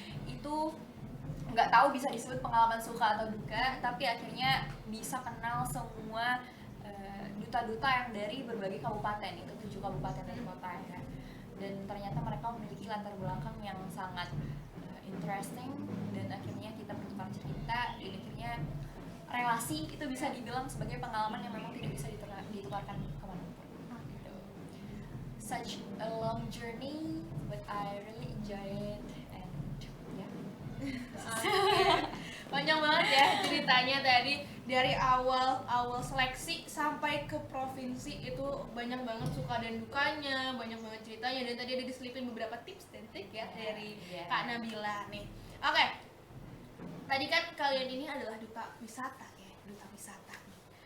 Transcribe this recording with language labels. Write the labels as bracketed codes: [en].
[id] Itu nggak tahu bisa disebut pengalaman suka atau duka, tapi akhirnya bisa kenal semua duta-duta yang dari berbagai kabupaten, itu 7 kabupaten dan kota ya. Dan ternyata mereka memiliki latar belakang yang sangat interesting, dan akhirnya kita bertukar cerita, dan akhirnya relasi itu bisa dibilang sebagai pengalaman yang memang tidak bisa ditukarkan kemanapun gitu. [en] Such a long journey, but I really enjoy it, and yeah. [id] Panjang banget ya ceritanya tadi, dari awal seleksi sampai ke provinsi itu banyak banget suka dan dukanya, banyak banget ceritanya, dan tadi ada diselipin beberapa tips dan trik ya dari Kak Nabila nih. Oke, tadi kan kalian ini adalah duta wisata ya, duta wisata nih.